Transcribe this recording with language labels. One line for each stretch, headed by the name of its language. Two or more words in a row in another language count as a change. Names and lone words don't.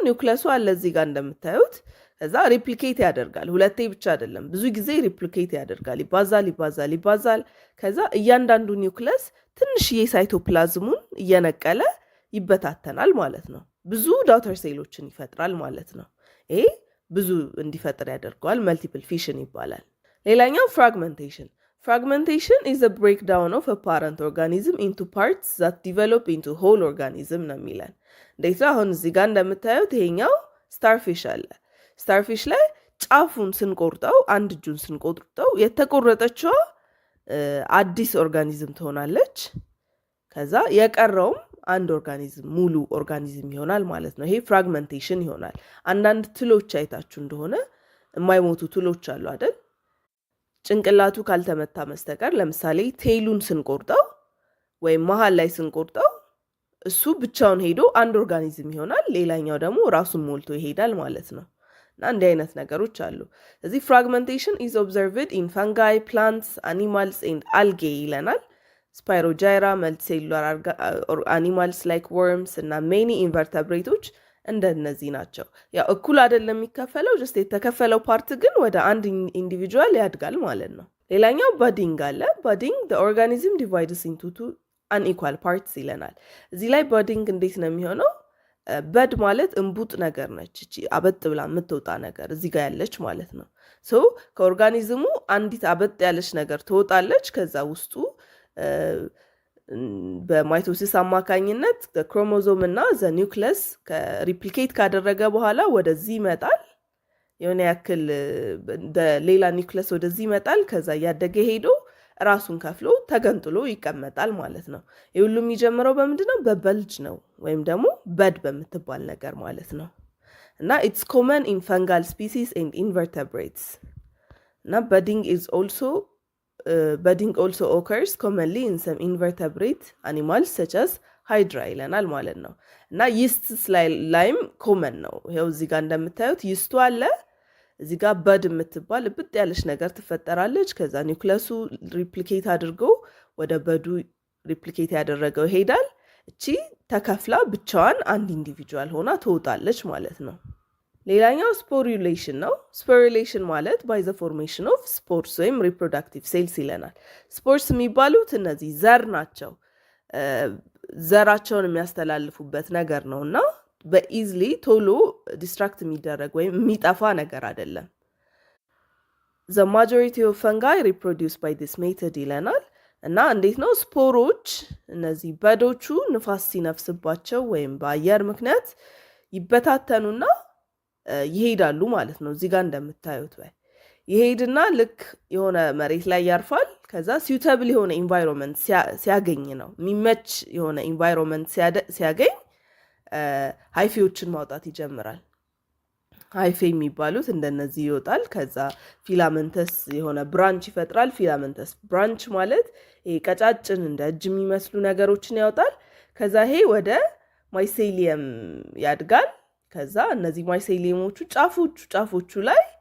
Amharic: ኒውክለሱ አለ እዚህ ጋር እንደምታዩት። ከዛ ሪፕሊኬት ያደርጋል። ሁለቴ ብቻ አይደለም፣ ብዙ ጊዜ ሪፕሊኬት ያደርጋል። ይባዛል። ከዛ እያንዳንዱ ኒውክለስ ትንሽዬ ሳይቶፕላዝሙን እየነቀለ ይበታተናል ማለት ነው። ብዙ ዳውተር ሴሎችን ይፈጥራል ማለት ነው። ይሄ ብዙ እንዲፈጥር ያደርገዋል።
English: multiple fission
Amharic: ይባላል። ሌላኛው ፍራግመንቴሽን። ፍራግመንቴሽን
English: is a breakdown of a parent organism into parts that develop into whole organism
Amharic: ነው የሚለን። እንዴት ነው? አሁን እዚህ ጋር እንደምታዩት ይሄኛው ስታርፊሽ አለ። ስታርፊሽ ላይ ጫፉን ስንቆርጠው፣ አንድ እጁን ስንቆርጠው የተቆረጠችዋ አዲስ ኦርጋኒዝም ትሆናለች። ከዛ የቀረውም አንድ ኦርጋኒዝም ሙሉ ኦርጋኒዝም ይሆናል ማለት ነው። ይሄ ፍራግመንቴሽን ይሆናል። አንዳንድ ትሎች አይታችሁ እንደሆነ የማይሞቱ ትሎች አሉ አይደል? ጭንቅላቱ ካልተመታ መስተቀር ለምሳሌ ቴይሉን ስንቆርጠው ወይም መሃል ላይ ስንቆርጠው እሱ ብቻውን ሄዶ አንድ ኦርጋኒዝም ይሆናል፣ ሌላኛው ደግሞ ራሱን ሞልቶ ይሄዳል ማለት ነው። እና እንዲህ አይነት ነገሮች አሉ። እዚህ ፍራግመንቴሽን
English: is observed in fungi, plants, animals and algae
Amharic: ይለናል። ስፓይሮጃይራ፣ መልቲሴሉላር
English: animals like worms
Amharic: እና
English: many invertebrates
Amharic: እንደነዚህ ናቸው። ያው እኩል አይደለም የሚከፈለው፣ ጀስት የተከፈለው ፓርት ግን ወደ አንድ ኢንዲቪጁዋል ያድጋል ማለት ነው። ሌላኛው ባዲንግ አለ። ባዲንግ
English: the organism divides into two unequal parts
Amharic: ይለናል። እዚህ ላይ ባዲንግ እንዴት ነው የሚሆነው? በድ ማለት እንቡጥ ነገር ነች። እቺ አበጥ ብላ የምትወጣ ነገር እዚህ ጋር ያለች ማለት ነው። ሶ ከኦርጋኒዝሙ አንዲት አበጥ ያለች ነገር ትወጣለች። ከዛ ውስጡ በማይቶሲስ አማካኝነት ክሮሞዞም እና ኒውክለስ ሪፕሊኬት ካደረገ በኋላ ወደዚህ ይመጣል። የሆነ ያክል ሌላ ኒውክለስ ወደዚህ ይመጣል። ከዛ እያደገ ሄዶ ራሱን ከፍሎ ተገንጥሎ ይቀመጣል ማለት ነው። ይህ ሁሉ የሚጀምረው በምንድነው? በበልጅ ነው፣ ወይም ደግሞ በድ በምትባል ነገር ማለት ነው። እና
English: it's common in fungal species and invertebrates እና budding also occurs commonly in some invertebrate animals such as
Amharic: hydra ይለናል ማለት ነው። እና ይስትስ ላይም ኮመን ነው። ይኸው እዚህ ጋር እንደምታዩት ይስቱ አለ። እዚህ ጋር በድ የምትባል ብጥ ያለች ነገር ትፈጠራለች። ከዛ ኒውክለሱ ሪፕሊኬት አድርጎ ወደ በዱ ሪፕሊኬት ያደረገው ይሄዳል። እቺ ተከፍላ ብቻዋን አንድ ኢንዲቪጁዋል ሆና ትወጣለች ማለት ነው። ሌላኛው ስፖሩሌሽን ነው። ስፖሩሌሽን ማለት
English: by the formation of spores
Amharic: ወይም
English: reproductive cells
Amharic: ይለናል። ስፖርስ የሚባሉት እነዚህ ዘር ናቸው። ዘራቸውን የሚያስተላልፉበት ነገር ነው እና በኢዝሊ ቶሎ ዲስትራክት የሚደረግ ወይም የሚጠፋ ነገር አይደለም።
English: the majority of fungi reproduce by this method
Amharic: ይለናል። እና እንዴት ነው? ስፖሮች እነዚህ በዶቹ ንፋስ ሲነፍስባቸው ወይም በአየር ምክንያት ይበታተኑና ይሄዳሉ ማለት ነው። እዚህ ጋር እንደምታዩት ይሄድና ልክ የሆነ መሬት ላይ ያርፋል። ከዛ suitable የሆነ ኢንቫይሮንመንት ሲያገኝ ነው፣ የሚመች የሆነ ኢንቫይሮንመንት ሲያገኝ ሃይፌዎችን ማውጣት ይጀምራል። ሃይፌ የሚባሉት እንደነዚህ ይወጣል። ከዛ ፊላመንተስ የሆነ ብራንች ይፈጥራል።
English: filamentous branch
Amharic: ማለት ይሄ ቀጫጭን እንደ እጅ የሚመስሉ ነገሮችን ያወጣል። ከዛ ይሄ ወደ ማይሴሊየም ያድጋል። ከዛ እነዚህ ማይሴሊየሞቹ ጫፎቹ ላይ